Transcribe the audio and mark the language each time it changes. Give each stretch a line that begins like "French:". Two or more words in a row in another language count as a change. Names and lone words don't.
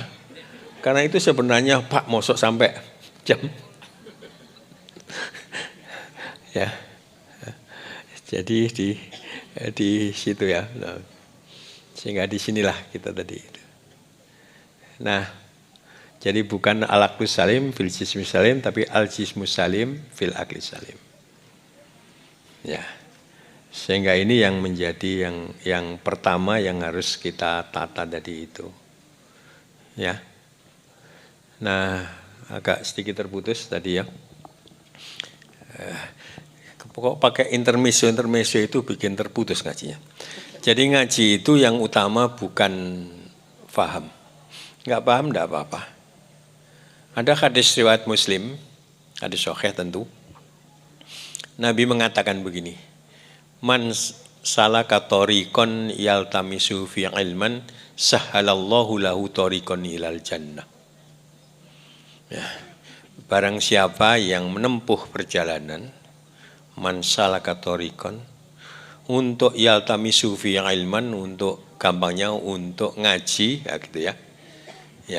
Indonesian: Karena itu sebenarnya Pak mosok sampai jam. Ya. Jadi di situ ya. Nah, sehingga di sinilah kita tadi. Nah, jadi bukan
Arabic: العقل السليم في الجسم السليم, tapi الجسم السليم في العقل السليم.
Indonesian: Ya. Sehingga ini yang menjadi yang pertama yang harus kita tata tadi itu. Ya. Nah, agak sedikit terputus tadi ya. Kok pakai intermezzo itu bikin terputus ngajinya. Jadi ngaji itu yang utama bukan paham. Enggak paham enggak apa-apa. Ada hadis riwayat Muslim, hadis sahih tentu. Nabi mengatakan begini.
Arabic: من سلك طريقا يلتمس في علما سهل الله له طريقا إلى الجنة.
Indonesian: Ya. Barang siapa yang menempuh perjalanan
Arabic: من سلك طريقا
Indonesian: untuk
Arabic: يلتمس في علما,
Indonesian: untuk gampangnya untuk ngaji ya gitu ya. Ya.